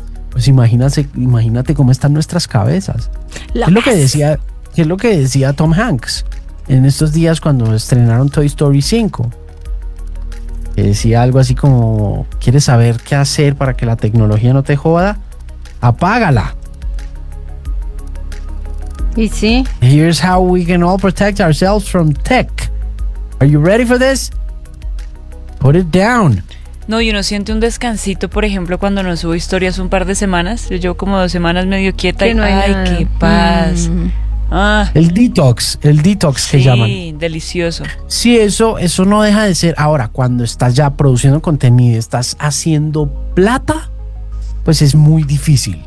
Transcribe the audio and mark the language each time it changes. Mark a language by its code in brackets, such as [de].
[es] Pues imagínate cómo están nuestras cabezas. ¿Qué es lo que decía Tom Hanks en estos días cuando estrenaron Toy Story 5? Que decía algo así como, ¿quieres saber qué hacer para que la tecnología no te joda? ¡Apágala! ¿Y sí? [en] Here's how we can all protect ourselves from tech. Are you ready for this? Put it down. [es] No, y uno siente un descansito, por ejemplo, cuando no subo historias un par de semanas. Yo llevo como 2 semanas medio quieta que no y hay nada. Qué paz. El detox que llaman. Sí, delicioso. Sí, eso no deja de ser. Ahora, cuando estás ya produciendo contenido, estás haciendo plata, pues es muy difícil.